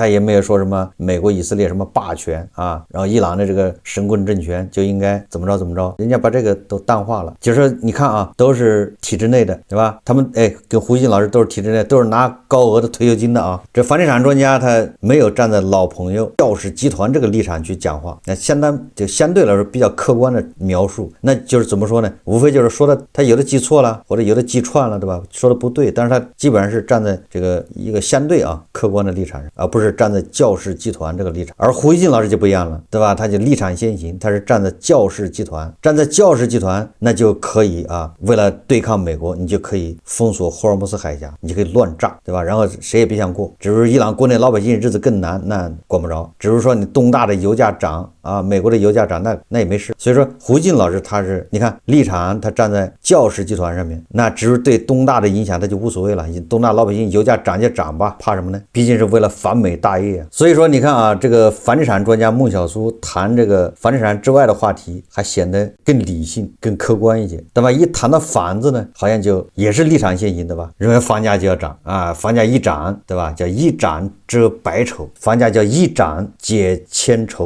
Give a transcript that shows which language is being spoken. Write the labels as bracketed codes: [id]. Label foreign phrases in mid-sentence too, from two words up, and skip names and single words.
[zh] 他也沒有說什麼美國以色列什麼霸權然後伊朗的這個神棍政權就應該怎麼着，人家把這個都淡化了。就是你看都是體制內的，對吧？他們跟胡錫進老師都是體制內，都是拿高額的退休金的這房地產專家他沒有站在老朋友教士集團這個立場去講話，那相對來說比較客觀的描述，那就是怎麼說呢？無非就是說的他有的記錯了，或者有的記串了，對吧？說的不對，但是他基本上是站在這個一個相對客觀的立場上，而不是站在教士集團這個立場。而胡錫進老師就不一樣了，對吧？他就立場先先行，他是站在教士集團，那就可以啊，为了对抗美国，你就可以封锁霍尔木斯海峡，你就可以乱炸，对吧？然后谁也别想过，只是伊朗国内老百姓日子更难，那管不着。只是说你东大的油价涨啊，美国的油价涨，那也没事。所以说胡锦老师他是你看立场，他站在教士集团上面，那只是对东大的影响他就无所谓了。东大老百姓油价涨就涨吧，怕什麼呢？畢竟是為了反美大業啊。所以說你看啊，這個房地產專家孟小蘇談這個房地產之外的話題，還顯得更理性、更客觀一些，對吧？一談到房子呢，好像就也是立場先行，對吧？認為房價就要漲啊，房價一漲，對吧？叫一漲遮百醜，房價叫一漲解千愁。